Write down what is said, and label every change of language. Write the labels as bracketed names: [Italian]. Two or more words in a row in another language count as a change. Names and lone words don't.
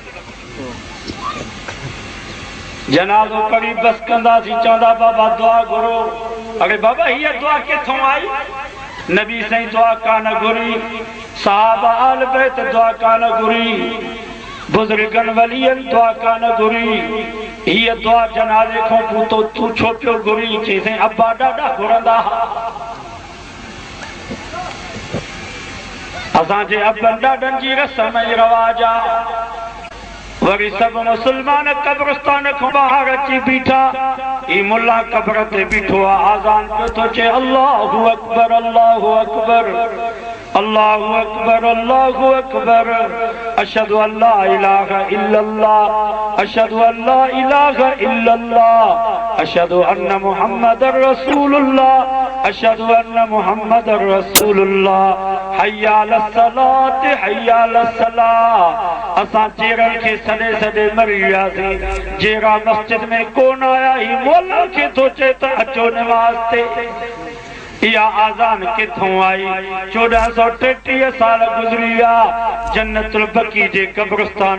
[Sindhi] जनाज़ो पढ़ी बस कंदासीं चवंदा बाबा दुआ घुरो अरे बाबा हीअ दुआ किथां आई नबी साईं दुआ कान घुरी साहब आल बैत दुआ कान घुरी बुज़ुर्गनि वलियनि दुआ कान घुरी हीअ दुआ जनाज़े खां पोइ तूं छो पियो घुरी चईं अब्बा ॾाढा घुरंदा असांजे अबनि ॾाढनि जी रस्म ऐं रवाज आहे वरी सभु मुस्लमान कब्रिस्तान खां ॿाहिरि अची बीठा ही मुल्ला कब्र ते बीठो आहे आज़ान पियो थो चए [Arabic] الله أكبر الله أكبر الله أكبر الله أكبر أشهد أن لا إله إلا الله أشهد أن لا إله إلا الله أشهد أن محمدا رسول الله أشهد أن محمدا رسول الله حي على الصلاة حي على الصلاة [Sindhi] असां चेरनि खे सॾे सॾे मरी वियासीं जेरा मस्जिद में कोन आया ही मौला खे थो चए त अचो नमाज़ ते इहा आज़ान किथों आई 1433 साल गुज़री विया जन्नतुल बकी जे कब्रिस्तान